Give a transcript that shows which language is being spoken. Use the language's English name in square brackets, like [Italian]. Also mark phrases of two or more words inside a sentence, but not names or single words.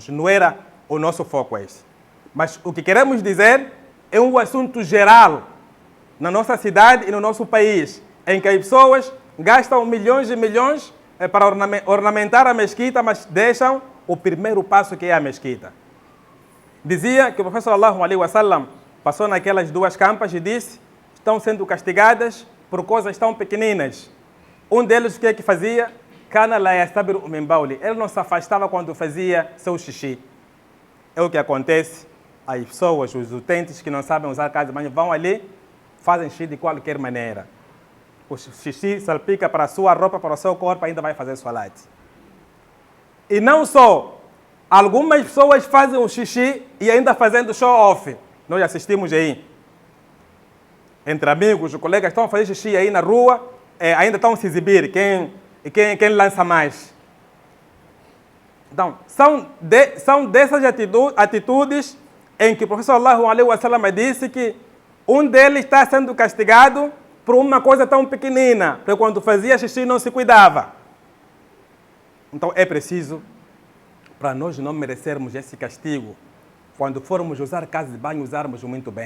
[Portuguese] Não era o nosso foco esse. Mas o que queremos dizer é um assunto geral na nossa cidade e no nosso país, em que as pessoas gastam milhões e milhões para ornamentar a mesquita, mas deixam o primeiro passo, que é a mesquita. Dizia que o professor [Arabic] صلى الله عليه وسلم [Portuguese] passou naquelas duas campas e disse: estão sendo castigadas por coisas tão pequeninas. Um deles, o que é que fazia? [Arabic] كان لا يستبرئ من بوله. [Portuguese] Ele não se afastava quando fazia seu xixi. É o que acontece. As pessoas, os utentes que não sabem usar casa de banho, vão ali, fazem xixi de qualquer maneira. O xixi salpica para a sua roupa, para o seu corpo, ainda vai fazer salat. E não só, algumas pessoas fazem o xixi e ainda fazendo show-off. Nós assistimos aí. Entre amigos, os colegas estão a fazer xixi aí na rua, ainda estão a se exibir, quem lança mais. Então, são dessas atitudes em que o professor [Arabic] صلى الله عليه وسلم [Portuguese] disse que um deles está sendo castigado por uma coisa tão pequenina, porque quando fazia xixi não se cuidava. Então é preciso, para nós não merecermos esse castigo, quando formos usar casa de banho, usarmos muito bem.